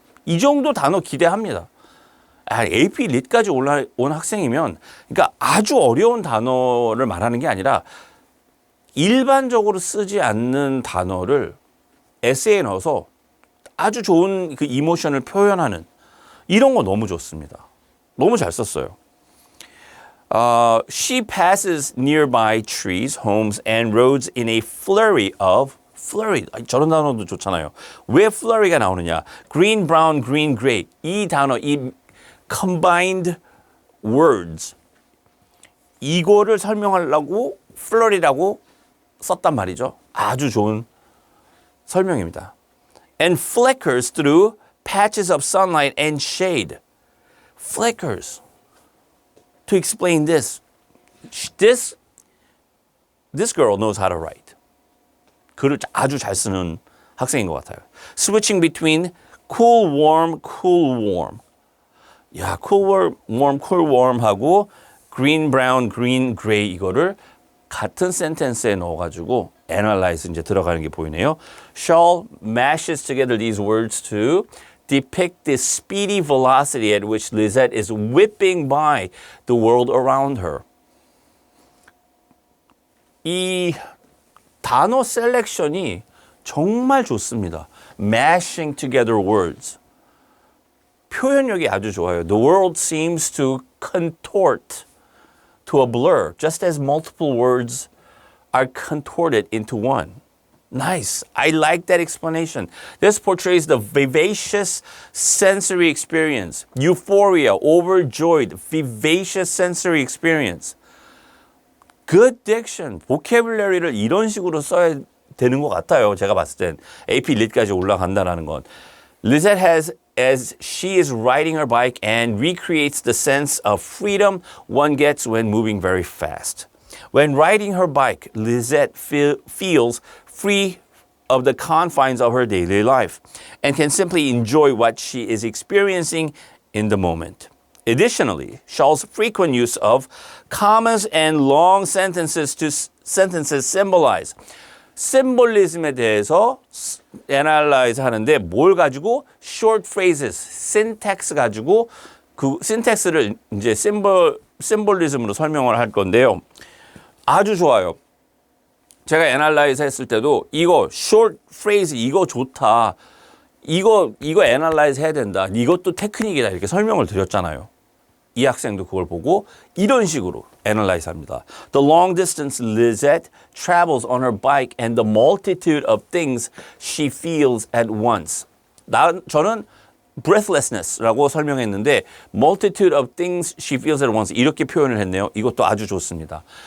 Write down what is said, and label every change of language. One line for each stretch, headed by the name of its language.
Korean: 이 정도 단어 기대합니다. AP 릿까지 올라온 학생이면, 그러니까 아주 어려운 단어를 말하는 게 아니라 일반적으로 쓰지 않는 단어를 에세이에 넣어서 아주 좋은 그 이모션을 표현하는 이런 거 너무 좋습니다. 너무 잘 썼어요.
English: She passes nearby trees, homes, and roads in a flurry of flurry.
Korean: 저런 단어도 좋잖아요. 왜 flurry가 나오느냐?
English: Green, brown, green, gray.
Korean: 이 단어, 이 combined words. 이거를 설명하려고 flurry라고 썼단 말이죠. 아주 좋은 설명입니다.
English: And flickers through patches of sunlight and shade. Flickers. To explain this girl knows how to write.
Korean: 글을 아주 잘 쓰는 학생인 것 같아요.
English: Switching between cool, warm, cool, warm.
Korean: 야,
English: cool, warm, cool, warm
Korean: 하고
English: green, brown, green, gray
Korean: 이거를 같은 센텐스에 넣어가지고 analyze 이제 들어가는 게 보이네요.
English: Shaw mashes together these words to depict the speedy velocity at which Lizette is whipping by the world around her.
Korean: 이 단어 셀렉션이 정말 좋습니다.
English: Mashing together words.
Korean: 표현력이 아주 좋아요.
English: The world seems to contort to a blur, just as multiple words are contorted into one. Nice. I like that explanation. This portrays the vivacious sensory experience. Euphoria, overjoyed, vivacious sensory experience. Good diction.
Korean: vocabulary를 이런 식으로 써야 되는 것 같아요. 제가 봤을 땐. AP Lit까지 올라간다는 건.
English: Lizette has, as she is riding her bike and recreates the sense of freedom one gets when moving very fast. When riding her bike, Lizette feels free of the confines of her daily life and can simply enjoy what she is experiencing in the moment. Additionally, Shaw's frequent use of commas and long sentences symbolize.
Korean: 심볼리즘에 대해서 analyze 하는데 뭘 가지고 short phrases, syntax 가지고 그 syntax를 이제 심볼리즘으로 설명을 할 건데요. 아주 좋아요. 제가 애널라이즈 했을 때도 이거 short phrase 이거 좋다. 이거 애널라이즈 해야 된다. 이것도 테크닉이다. 이렇게 설명을 드렸잖아요. 이 학생도 그걸 보고 이런 식으로 애널라이즈 합니다.
English: The long distance Lizette travels on her bike and the multitude of things she feels at once.
Korean: 저는 breathlessness라고 설명했는데
English: multitude of things she feels at once
Korean: 이렇게 표현을 했네요. 이것도 아주 좋습니다.